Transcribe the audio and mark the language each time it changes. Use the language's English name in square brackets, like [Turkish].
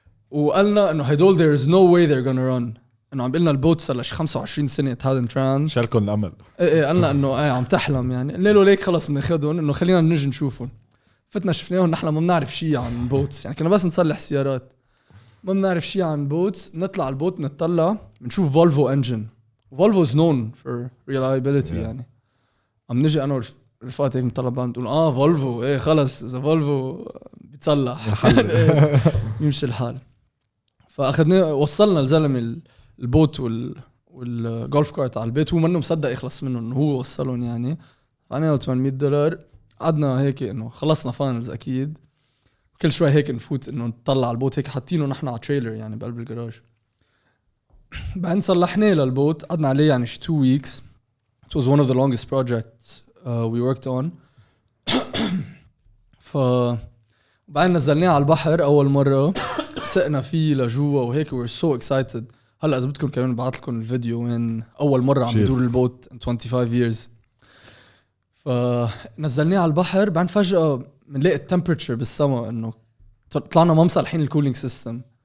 [Arabic] وقالنا انه هدول [English] there is no way they're gonna run، [Arabic] انه عم بيقلنا البوت صار له 25 سنه هذا تران شالكم الامل. ايه قالنا انه عم تحلم يعني. قلنا له ليك خلص بناخذهم، انه خلينا نجي نشوفهم. فتنا شفناهم، نحن ما بنعرف شيء عن بوتس يعني، كنا بس نصلح سيارات، ما بنعرف شيء عن بوتس. نطلع البوت نطلع بنشوف فولفو انجن. [English] فولفو is known for reliability [Arabic] يعني. عم نجي انا ورفقاتي هيك نطلع بعض نقول فولفو ايه خلص اذا فولفو بيتصلح يمشي الحال. فاخذنا وصلنا الزلمه البوت والجولف كارت على البيت، هو منه مصدق يخلص منه انه هو وصلهم يعني. انا $800 قعدنا هيك انه خلصنا فاينلز اكيد. كل شوي هيك نفوت انه نطلع على البوت، هيك حاطينه نحن على تريلر يعني بقلب الجراج. بعدين صلحناه للبوت، قعدنا عليه يعني [English] 2 weeks. It was one of the longest projects we worked on. [Arabic] بعدين نزلناه على البحر اول مره، سقنا فيه لجوا وهيك [English] we were so excited. [Arabic] هلا اذا بدكم كمان بعث لكم الفيديو وين اول مره عم بدور البوت [English] in 25 years. [Arabic] فنزلناه على البحر، بعدين فجاه بنلاقي التمبرتشر بالسما انه طلعنا ما مصلحين الكولينج سيستم.